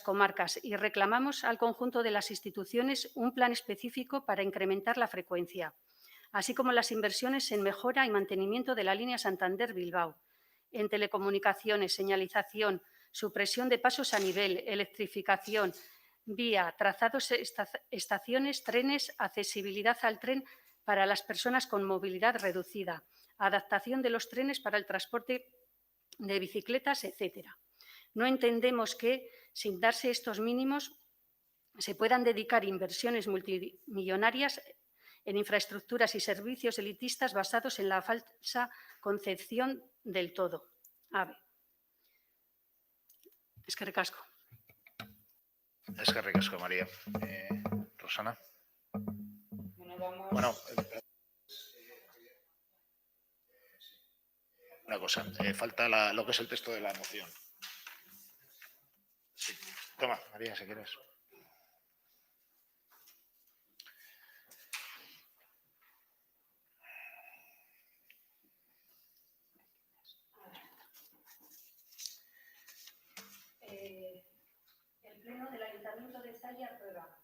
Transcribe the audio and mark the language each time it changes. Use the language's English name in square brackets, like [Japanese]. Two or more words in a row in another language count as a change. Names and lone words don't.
[Spanish] comarcas y reclamamos al conjunto de las instituciones un plan específico para incrementar la frecuencia, así como las inversiones en mejora y mantenimiento de la línea Santander-Bilbao, en telecomunicaciones, señalización, supresión de pasos a nivel, electrificación, vía, trazados, estaciones, trenes, accesibilidad al tren para las personas con movilidad reducida, adaptación de los trenes para el transporte de bicicletas, etcétera. No entendemos que, sin darse estos mínimos, se puedan dedicar inversiones multimillonarias en infraestructuras y servicios elitistas basados en la falsa concepción del todo. [Basque] Eskerrik asko. Eskerrik asko, María. Rosana. [Spanish] Bueno, una cosa, falta lo que es el texto de la moción. Sí. Toma, María, si quieres. El Pleno del Ayuntamiento de Zalla aprueba.